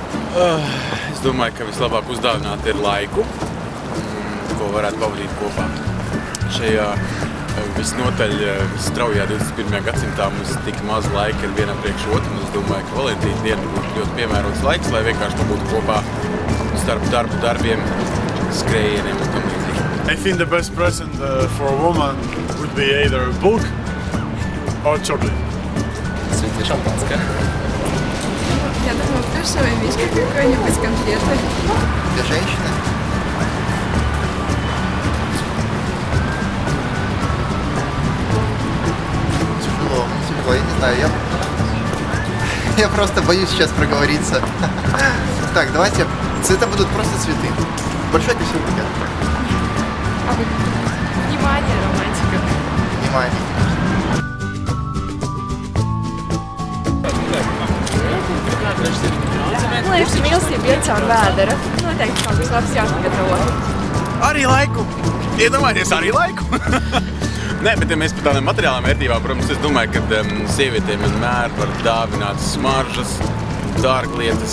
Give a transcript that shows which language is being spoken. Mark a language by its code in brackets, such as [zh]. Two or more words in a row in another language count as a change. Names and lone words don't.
[lv] Es domāju, ka vislabāk uzdāvināt ir laiku, ko varētu pavadīt kopā. Šajā visnotaļ straujā 21. gadsimtā mums tik maz laika ir vienam priekš otru, un es domāju, ka Valentīna diena būtu ļoti piemērots laiks, lai vienkārši pabūtu kopā starp darbiem, skrējieniem un tam līdzīgi. [en] I think the best present for a woman would be either a book or chocolate. [ru] Цветы шампанское. Я думаю, плюшевый мишка какой-нибудь, конфеты. Для женщины? Тяжело, я не знаю, я просто боюсь сейчас проговориться. Так, давайте, это будут просто цветы. Большой апельсиновый букет. А вы? Внимание, романтика. Внимание. [lv] Liekas, mīlestība iet caur vēdera. Noteikti kaut kas labs jāsagatavo. Arī laiku! Iedomājieties, arī laiku! Nē, bet ja mēs par tādām materiālām vērtībām, protams, es domāju, ka sievietēm vienmēr var dāvināt smaržas, dārglietas.